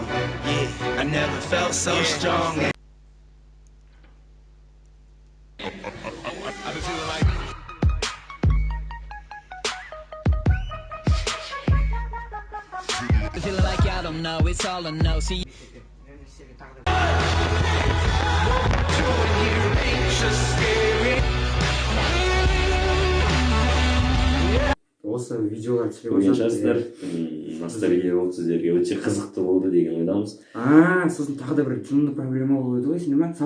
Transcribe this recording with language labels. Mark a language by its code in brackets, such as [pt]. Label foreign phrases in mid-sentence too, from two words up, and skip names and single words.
[en] Yeah, I never felt so strong. I've been feeling like Feeling like y'all don't know, it's all a no. See. [kk] Осы видеолар түсіре Көрген бастадық. шығарсыздар, ностальгия болды сіздерге, өте қызықты болды деген ойдамыз. Сосын тағы да бір жынды проблема болып еді ғой, есіңде ма?